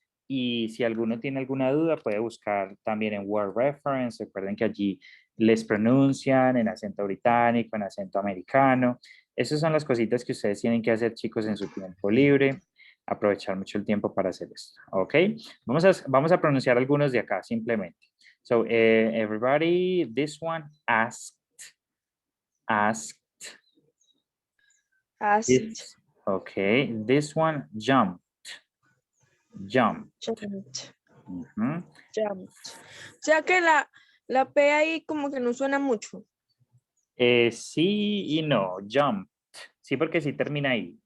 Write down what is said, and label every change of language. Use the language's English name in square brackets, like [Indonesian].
[Spanish] Y si alguno tiene alguna duda, puede buscar también en Word Reference. Recuerden que allí les pronuncian en acento británico, en acento americano. Esas son las cositas que ustedes tienen que hacer, chicos, en su tiempo libre. Aprovechar mucho el tiempo para hacer esto, ¿ok? Vamos a pronunciar algunos de acá, simplemente. [English] So, everybody, this one, asked. This, okay, this one, jumped. Jumped. [Spanish] O sea que la P ahí como que no suena mucho. Sí y no, jumped. Sí, porque sí termina ahí.